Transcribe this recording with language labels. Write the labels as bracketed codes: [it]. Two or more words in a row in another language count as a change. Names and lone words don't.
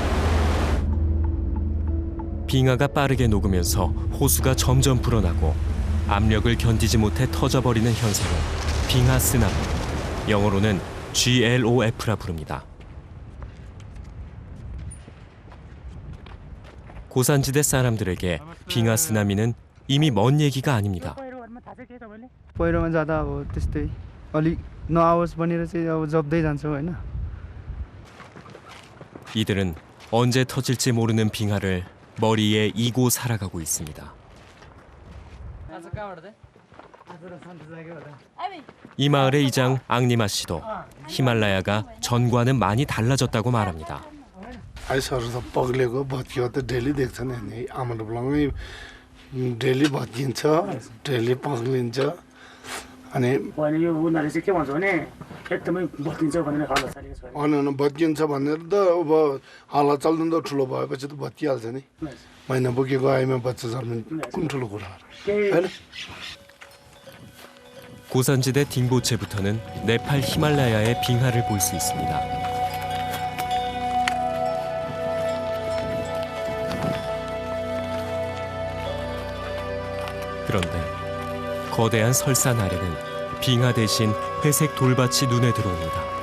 [ko] 빙하가 빠르게 녹으면서 호수가 점점 불어나고 압력을 견디지 못해 터져버리는 현상을 빙하 쓰나미, 영어로는 GLOF라 부릅니다. 고산지대 사람들에게 빙하 쓰나미는 이미 먼 얘기가 아닙니다. [ne] पहिरोमा जाँदा अब त्यस्तै अलिक नआओस् भनेर चाहिँ अब जप्दै जान्छ होइन. [ko] 이들은 언제 터질지 모르는 빙하를 머리에 이고 살아가고 있습니다. 이 마을의 이장 앙니마 씨도 히말라야가 전과는 많이 달라졌다고 말합니다. [ne] आइसहरू त पग्लेको भत्कियो त डेली देख्छ नि आमाले ब्लङै डेली भत्किन्छ डेली पग्लिन्छ अनि होइन यो उनीहरूले चाहिँ के भन्छ भने एकदमै बत्तिन्छ भनेर हल्ला चलेको छ अनि भत्किन्छ भनेर त अब हल्ला चल्नु त ठुलो भएपछि त भत्किहाल्छ नि महिना बोकेको आइमा बच्चा जन्मिनु कुन ठुलो कुरा होइन. [ko] 고산지대 딩보체부터는 네팔 히말라야의 빙하를 볼 수 있습니다. 그런데 거대한 설산 아래는 빙하 대신 회색 돌밭이 눈에 들어옵니다.